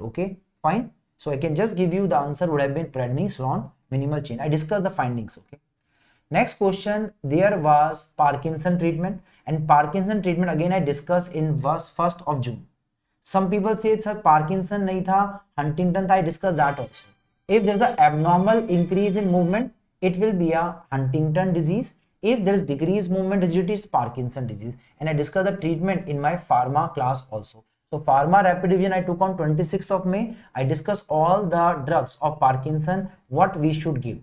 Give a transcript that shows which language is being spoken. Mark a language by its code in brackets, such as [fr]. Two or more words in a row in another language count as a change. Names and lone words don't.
[en] Okay, fine. So I can just give you the answer would have been prednisolone, minimal chain. I discussed the findings. Okay. Next question, there was Parkinson treatment, and Parkinson treatment again I discussed in 1st of June. Some people say sir Parkinson [hi] नहीं था, [en] Huntington tha. I discussed that also. If there is an abnormal increase in movement, it will be a Huntington disease. If there is decreased movement rigidity, it's Parkinson disease. And I discussed the treatment in my pharma class also. So pharma rapid revision I took on 26th of May. I discussed all the drugs of Parkinson, what we should give.